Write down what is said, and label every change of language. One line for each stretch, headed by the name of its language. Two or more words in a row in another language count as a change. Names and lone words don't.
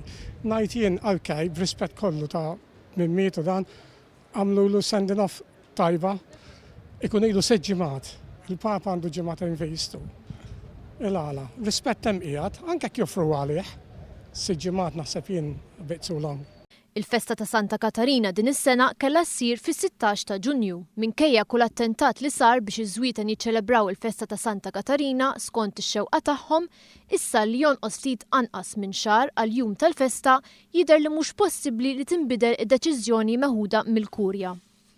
Maltese: Najt jien ok, b'rispett kollu ta' minn mietu dan, għamlu lu
English: sending off
Maltese: tajba, ikun ilu 6 ġimgħat. Il-Papa għandu ġimgħatejn vistu. Il-għala, rispett hemm qiegħed, anke joffru għalih. 6 ġimgħat naħseb jien
English: a bit too long.
Maltese: Il-festa ta' Santa Katarina din is-sena kellha ssir fis-16 ta' Ġunju. Minkejja kull attentat li sar biex iż-żwieten jiċċelebraw il-festa ta' Santa Katarina skont ix-xewqa tagħhom, issa li jonqos ftit anqas minn xahar għal jum tal-festa jidher li mhux possibbli li tinbidel id-deċiżjoni meħuda mill-Kurja.